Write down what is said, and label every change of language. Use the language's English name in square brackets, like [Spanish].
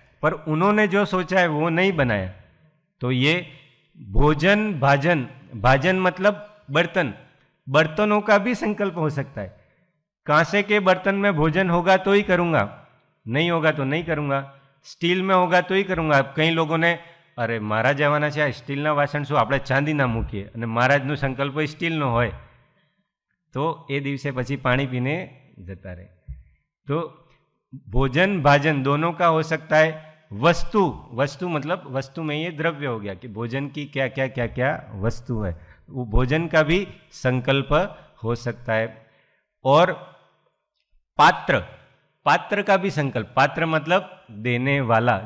[Hindi] पर उन्होंने जो सोचा है वो नहीं बनाया। तो ये भोजन भाजन, भाजन मतलब बर्तन, बर्तनों का भी संकल्प हो सकता है। कांसे के बर्तन में भोजन होगा तो ही करूँगा, नहीं होगा तो नहीं करूँगा। स्टील में होगा तो ही करूँगा। कई लोगों ने अरे महाराज [Gujarati] આવવાના છે, સ્ટીલના વાસણ શું આપણે ચાંદીના મૂકીએ, અને મહારાજનો સંકલ્પ સ્ટીલનો હોય તો એ દિવસે પછી પાણી પીને જતા રહે। [Hindi] तो भोजन भाजन दोनों का हो सकता है। वस्तु, वस्तु मतलब वस्तु में ये द्रव्य हो गया कि भोजन की क्या क्या क्या क्या वस्तु है, वो भोजन का भी संकल्प हो सकता है। और पात्र, पात्र का भी संकल्प, पात्र मतलब देने वाला।